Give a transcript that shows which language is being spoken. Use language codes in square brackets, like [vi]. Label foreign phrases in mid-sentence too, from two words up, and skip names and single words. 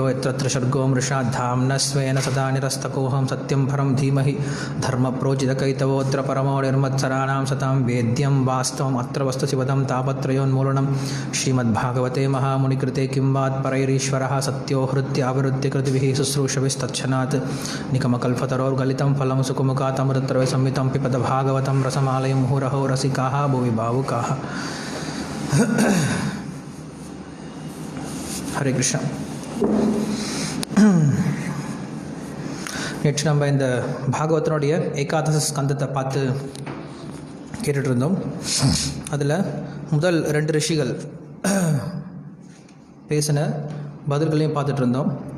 [sa] यत्र सर्गो मृषा धाम्ना स्वेन सदा निरस्तकोऽहं सत्यं परं धीमहि धर्मप्रोचितकैतवोऽत्र परमो निर्मत्सराणां सतां वेद्यं वास्तवम् अत्र वस्तुशिवदं तापत्रयोन्मूलनं श्रीमद्भागवते महामुनिकृते किं वात् परैरीश्वरः सत्यो हृत्यावृत्य कृतिभिः शुश्रूषभिस्तच्छनात् निकमकल्पतरोर्गलितं फलं सुकुमुखातमृतत्रय संहितं पिबत भागवतं रसमालयं मुहुरहो रसिकाः भुवि भावुकाः। [ta] ஹரே கிருஷ்ணா. நேற்று நம்ம இந்த பாகவதனுடைய ஏகாதச ஸ்கந்தத்தை பார்த்து கேட்டுட்டு இருந்தோம். அதில் முதல் 2 ரிஷிகள் பேசின பதில்களையும் பார்த்துட்டு இருந்தோம்.